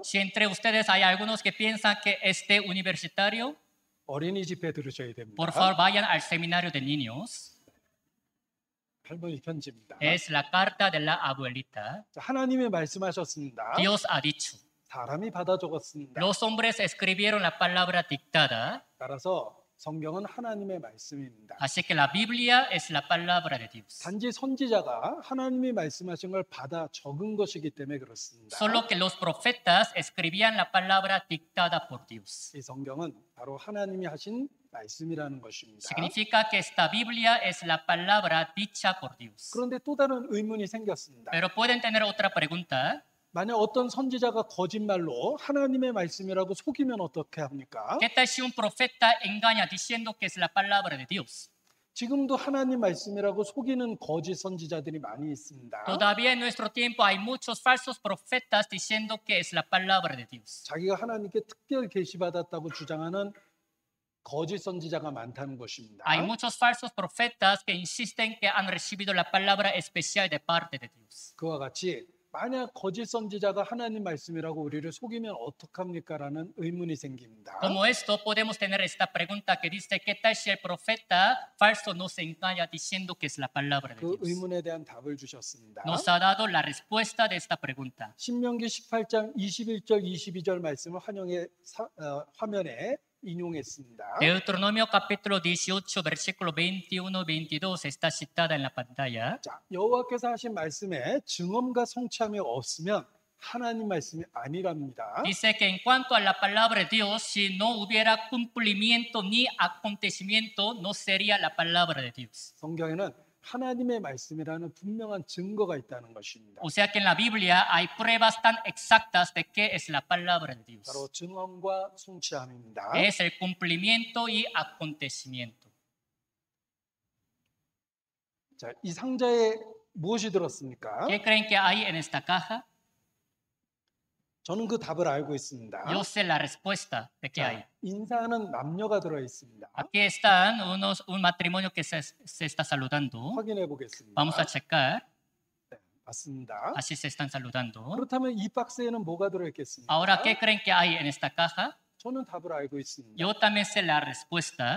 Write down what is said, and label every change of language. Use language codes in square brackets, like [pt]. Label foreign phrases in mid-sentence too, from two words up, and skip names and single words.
[es] Si entre ustedes hay algunos que piensan que este universitario, [ko] 어린이집회 들으셔야 됩니다. [es] por favor vayan al seminario de niños. [ko] 할머니 편지입니다. [es] Es la carta de la abuelita. [ko] 자, 하나님이 말씀하셨습니다. [es] Dios ha dicho. [ko] 사람이 받아 적었습니다. [es] Los hombres escribieron la palabra dictada, [ko] 따라서 성경은 하나님의 말씀입니다. [es] así que la Biblia es la palabra de Dios. [ko] 단지 선지자가 하나님이 말씀하신 걸 받아 적은 것이기 때문에 그렇습니다. [es] Solo que los profetas escribían la palabra dictada por Dios. [ko] 이 성경은 바로 하나님이 하신 말씀이라는 것입니다. [es] Significa que esta Biblia es la palabra dicha por Dios. [ko] 그런데 또 다른 의문이 생겼습니다. [es] Pero pueden tener otra pregunta. [ko] 만약 어떤 선지자가 거짓말로 하나님의 말씀이라고 속이면 어떻게 합니까? [es] ¿Qué tal si un profeta engaña diciendo que es la palabra de Dios? [ko] 지금도 하나님 말씀이라고 속이는 거짓 선지자들이 많이 있습니다. [es] Todavía en nuestro tiempo hay muchos falsos profetas diciendo que es la palabra de Dios. [ko] 자기가 하나님께 특별 계시받았다고 주장하는 거짓 선지자가 많다는 것입니다. [es] Hay muchos falsos profetas que insisten que han recibido la palabra especial de parte de Dios. [ko] 그와 같이 만약 거짓 선지자가 하나님 말씀이라고 우리를 속이면 어떡합니까? 라는 의문이 생깁니다. [es] Como esto, podemos tener esta pregunta que dice, ¿qué tal si el profeta falso nos engaña diciendo que es la palabra de [ko] 그 [es] Dios? [ko] 의문에 대한 답을 주셨습니다. [es] Nos ha dado la respuesta de esta pregunta. [ko] 신명기 18장 21절 22절 말씀을 화면에 인용했습니다. [es] Deuteronomio capítulo 18, versículo 21-22 está citada en la pantalla. [ko] 자, 여호와께서 하신 말씀에 증언과 성취함이 없으면 하나님 말씀이 아니랍니다. [es] Dice que en cuanto a la palabra de Dios, si no hubiera cumplimiento ni acontecimiento, no sería la palabra de Dios. [ko] 성경에는 하나님의 말씀이라는 분명한 증거가 있다는 것입니다. [es] O sea que en la Biblia hay pruebas tan exactas de que es la palabra de Dios. [ko] 바로 증언과 성취함입니다. [es] Es el cumplimiento y acontecimiento. [ko] 자, 이 상자에 무엇이 들었습니까? [es] ¿Qué creen que hay en esta caja? [ko] 저는 그 답을 알고 있습니다. [es] Yo sé la respuesta de qué hay. [ko] 자, 인사하는 남녀가 들어 있습니다. [es] Aquí están un matrimonio que se está saludando. [ko] 확인해 보겠습니다. [es] Vamos a checar. [ko] 맞습니다. [es] Así se están saludando. [ko] 그렇다면 이 박스에는 뭐가 들어있겠습니까? [es] Ahora, ¿qué creen que hay en esta caja? [ko] 저는 답을 알고 있습니다. [es] Yo también sé la respuesta.